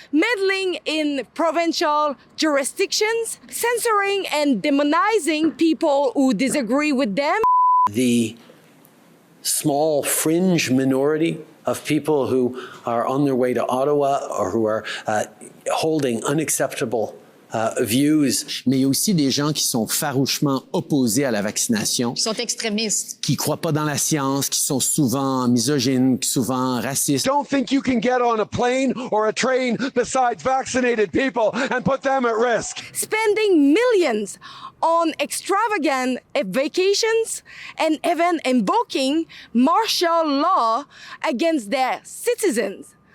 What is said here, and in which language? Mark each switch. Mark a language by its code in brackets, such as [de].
[en] meddling in provincial jurisdictions, censoring and demonizing people who disagree with them, The small fringe minority of people who are on their way to Ottawa or who are holding unacceptable views. [fr] Mais il y a aussi des gens qui sont farouchement opposés à la vaccination. Qui sont extrémistes. Qui croient pas dans la science, qui sont souvent misogynes, souvent racistes. [en] Don't think you can get on a plane or a train besides vaccinated people and put them at risk. spending millions on extravagant vacations and even invoking martial law against their citizens.